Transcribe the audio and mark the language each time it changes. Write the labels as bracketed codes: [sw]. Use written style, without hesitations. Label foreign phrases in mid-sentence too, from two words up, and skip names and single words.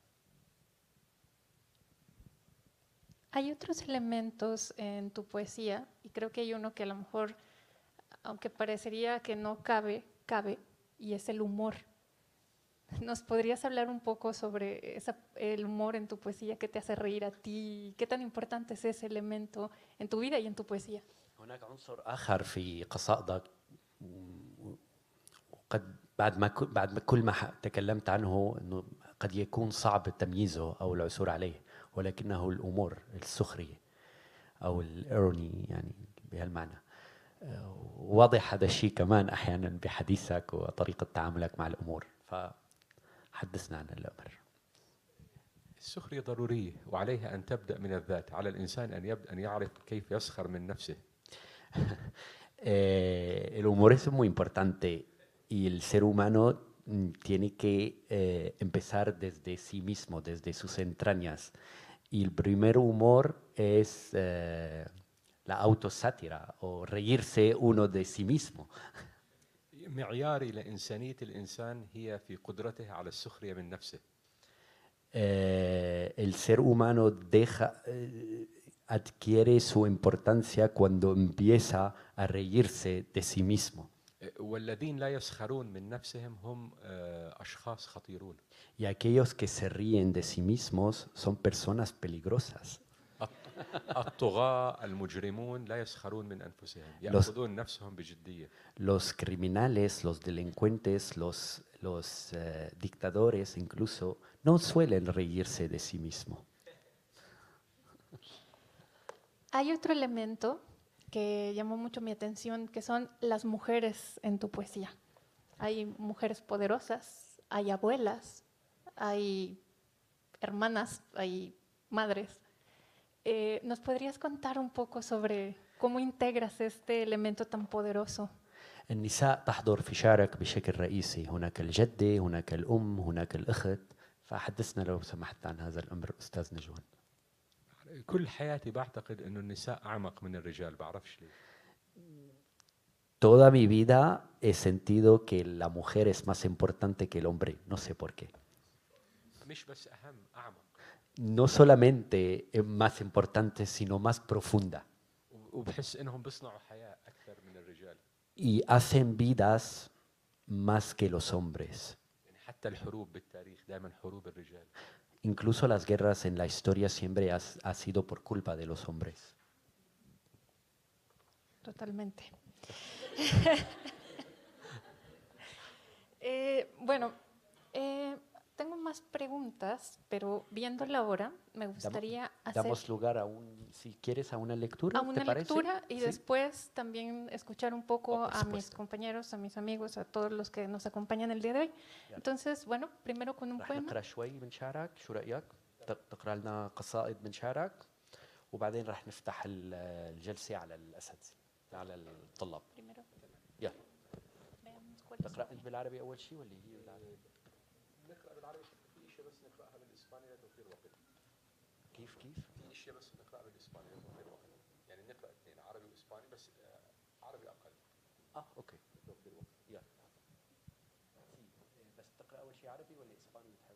[es] Hay otros elementos en tu poesía, y creo que hay uno que a lo mejor, aunque parecería que no cabe, y es el humor. ¿Nos podrías hablar un poco sobre el humor en tu poesía? ¿Qué te hace reír a ti? ¿Qué tan importante es ese elemento en tu vida y en tu poesía? [ar] هناك عنصر آخر في قصائدك وقد بعد ما كل ما تكلمت عنه انه قد يكون صعب تمييزه او العثور عليه، ولكنه الامور السخريه او الايروني يعني بهالمعنى. واضح هذا الشيء كمان احيانا بحديثك وطريقه تعاملك مع الامور، فحدثنا عن الامر. السخرية ضرورية وعليها أن تبدأ من الذات. على الإنسان أن يعرف كيف يسخر من نفسه. [es] El humor es muy importante y el ser humano tiene que empezar desde sí mismo, desde sus entrañas. Y el primer humor es la autosátira o reírse uno de sí mismo. [ar] معياري لإنسانية الإنسان هي في قدرته على السخرية من نفسه. [es] El ser humano adquiere su importancia cuando empieza a reírse de sí mismo. [ar] والذين لا يسخرون من نفسهم هم أشخاص خطيرون. [es] Y aquellos que se ríen de sí mismos son personas peligrosas. [ar] الطغاة المجرمون لا يسخرون من أنفسهم، يأخذون نفسهم بجدية. [es] Los criminales, los delincuentes, los dictadores incluso no suelen reírse de sí mismos. Hay otro elemento que llamó mucho mi atención, que son las mujeres en tu poesía. Hay mujeres poderosas, hay abuelas, hay hermanas, hay madres. ¿Nos podrías contar un poco sobre cómo integras este elemento tan poderoso? [ar] النساء تحضر في شعرك بشكل رئيسي، هناك الجدة، هناك الأم، هناك الأخت، فحدثنا لو سمحت عن هذا الأمر أستاذ نجوان. كل حياتي بعتقد إنه النساء أعمق من الرجال، بعرفش ليه. [es] Toda mi vida he sentido que la mujer es más importante que el hombre, no sé por qué. [ar] مش بس أهم، أعمق. [es] No solamente es más importante, sino más profunda. [ar] وبحس إنهم بيصنعوا حياة أكثر من الرجال. [es] Y hacen vidas más que los hombres. [ar] حتى الحروب بالتاريخ دائما حروب الرجال. [es] incluso las guerras en la historia siempre ha sido por culpa de los hombres. Totalmente. Bueno, tengo más preguntas, pero viendo la hora, me gustaría Damos lugar a si quieres, a una lectura, a una ¿te parece? lectura y ¿Sí? después también escuchar un poco por a mis supuesto. compañeros, a mis amigos, a todos los que nos acompañan el día de hoy. Entonces, bueno, primero con un [ar] رح [es] poema. [ar] نقرأ شوي من شعرك، شو رأيك؟ تقرأ لنا قصائد من شعرك وبعدين رح نفتح الجلسة على الأساتذة، على الطلاب. [es] Primero, [ar] يلا. [es] veamos cuál es. [ar] تقرأ أنت بالعربي أول شيء ولا هي بالعربي؟ نقرا بالعربي في شيء بس نقراها بالاسباني لتوفير وقت. كيف؟ في شيء بس نقرا بالاسباني لتوفير وقت. يعني نقرا اثنين عربي واسباني بس عربي اقل. أوكي. توفير وقت. يلا. بس تقرأ أول شيء عربي ولا إسباني بتحب؟